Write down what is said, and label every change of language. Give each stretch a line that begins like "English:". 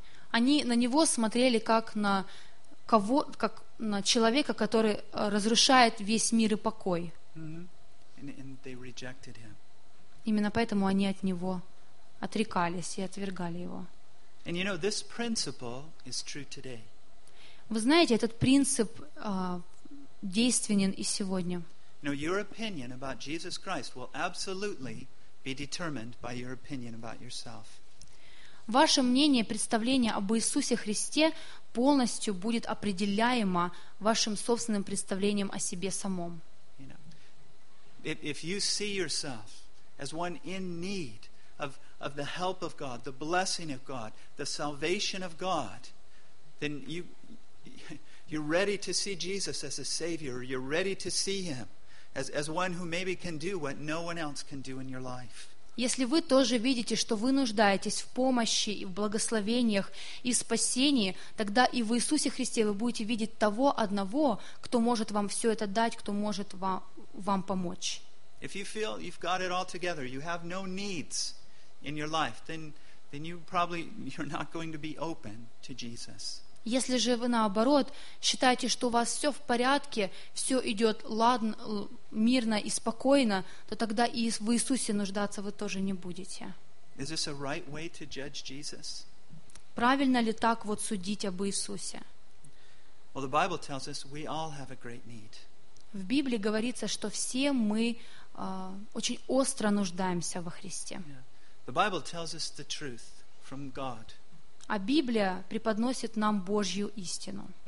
Russian: Они на него смотрели как на кого, как на человека, который разрушает весь мир и покой.
English: Mm-hmm. And
Russian: именно поэтому они от него отрекались и отвергали его.
English: And you know, this principle is true today.
Russian: Вы знаете, этот принцип действенен и сегодня.
English: You know, your opinion about Jesus Christ will absolutely be determined by your opinion about yourself.
Russian: Ваше мнение, представление об Иисусе Христе полностью будет определяемо вашим собственным представлением о себе самом.
English: You know, if you see yourself as one in need of the help of God, the blessing of God, the salvation of God, then you're ready to see Jesus as a Savior. You're ready to see Him as one who maybe can do what no one else can do in your life.
Russian: Если вы тоже видите, что вы нуждаетесь в помощи, в благословениях и спасении, тогда и в Иисусе Христе вы будете видеть того одного, кто может вам все это дать, кто может вам помочь.
English: If you feel you've got it all together, you have no needs in your life, then you're not going to be open to Jesus.
Russian: Если же вы наоборот считаете, что у вас все в порядке, все идет ладно, мирно и спокойно, то тогда и в Иисусе нуждаться вы тоже не будете.
English: Is this a right way to judge Jesus?
Russian: Правильно ли так вот судить об Иисусе?
English: Well, the Bible tells us we all have a great need.
Russian: В Библии говорится, что все мы очень остро нуждаемся во Христе.
English: The Bible tells us the truth from God.
Russian: А Библия преподносит нам Божью истину.